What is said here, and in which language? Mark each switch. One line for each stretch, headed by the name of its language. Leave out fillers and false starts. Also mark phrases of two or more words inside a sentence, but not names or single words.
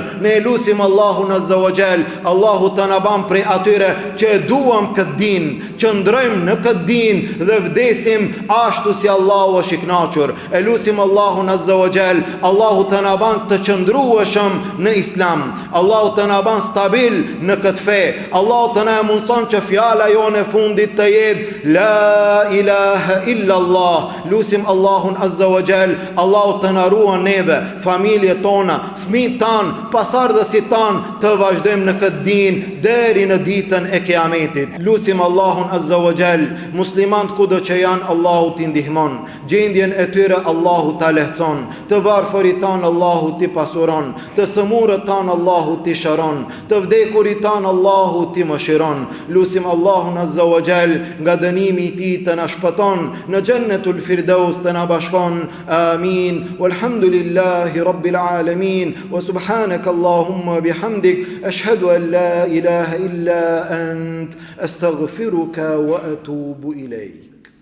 Albanian: Ne lutim Allahun
Arabic: عز وجل,
Albanian: Allahu të na ban prej atyre që e duam këtë din, që ndrojmë në këtë din dhe vdesim ashtu si Allahu është i kënaqur. E lutim Allahun
Arabic: عز وجل,
Albanian: Allahu të na ban të qëndrueshëm në Islam, Allahu të na ban stabil në këtë fe, Allahu të na mundson që fjala jone fundit të jetë
Arabic: لا إله إلا الله.
Albanian: Lutim Allahun
Arabic: عز وجل,
Albanian: Allahu të na ruan neve, familjet tona, fëmijët tan, pasardhësit tan, të vazhdojmë në këtë din deri në ditën e Kiametit. Lutim Allahun
Arabic: عز وجل,
Albanian: muslimanët kudo që janë, Allahu t'i ndihmon, gjendjen e tyre Allahu ta lehtëson, të varfërit tan Allahu t'i pasuron, të sëmurët tan Allahu t'i shëron, të vdekurit tan Allahu t'i mëshiron. Lutim Allahun
Arabic: عز وجل,
Albanian: nga dënimi i tij të na shpëton, në Jannetul Firdaus të na bashkon. Amin.
Arabic: والحمد لله رب العالمين. وسبحانك اللهم بحمدك، أشهد أن لا إله إلا أنت، أستغفرك وأتوب إليك.